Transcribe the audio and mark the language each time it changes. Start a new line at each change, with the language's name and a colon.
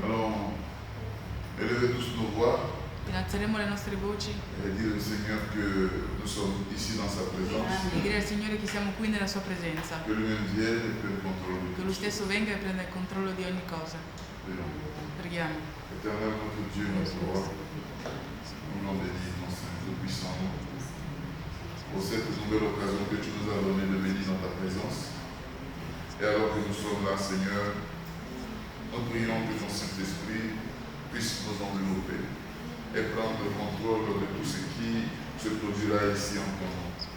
French: Allons élever tous nos voix
Italian: Innalzeremo le nostre voci
French: et dire au Seigneur que nous sommes ici dans sa présence.
Italian: e dire al Signore che siamo qui nella Sua presenza.
French: Que lui-même vienne et prenne contrôle de
Italian: Che
French: tout.
Italian: Lui stesso venga e prenda il controllo di ogni cosa.
French: Prions.
Italian: Preghiamo.
French: Éternel notre Dieu, notre roi, nous voulons bénir ton Saint, tout puissant nom. Pour cette nouvelle occasion que tu nous as donnée de venir dans ta présence. Et alors que nous sommes là, Seigneur, nous prions que ton Saint-Esprit puisse nous envelopper et prendre le contrôle de tout ce qui se produira ici en ton nom.